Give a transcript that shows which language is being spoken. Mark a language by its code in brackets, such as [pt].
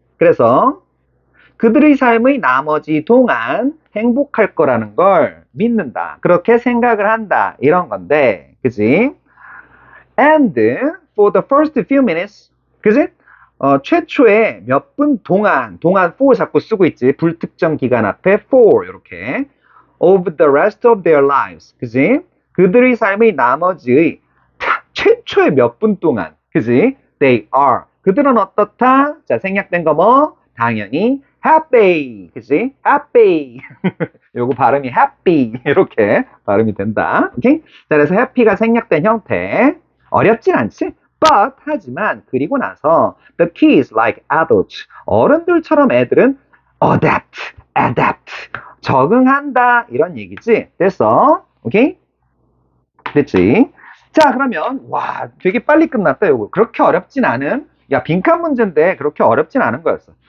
[ko] 그래서, 그들의 삶의 나머지 동안 행복할 거라는 걸 믿는다. 그렇게 생각을 한다. 이런 건데, 그지? [en] And for the first few minutes, [ko] 그지? 최초에 몇 분 동안 for 자꾸 쓰고 있지. 불특정 기간 앞에 for, 이렇게. [en] Of the rest of their lives. [ko] 그지? 그들의 삶의 나머지의 최초의 몇 분 동안. 그지? [en] They are. [ko] 그들은 어떻다? 자, 생략된 거 뭐? 당연히 happy. 그지? happy. 요거 발음이 happy. 이렇게 발음이 된다. 오케이? 자, 그래서 happy가 생략된 형태. 어렵진 않지? [en] But, [ko] 하지만, 그리고 나서, [en] the kids like adults. [ko] 어른들처럼 애들은 adapt, 적응한다. 이런 얘기지. 됐어? 오케이? 됐지? 자, 그러면, 와, 되게 빨리 끝났다, 요거. 그렇게 어렵진 않은, 야, 빈칸 문제인데 그렇게 어렵진 않은 거였어.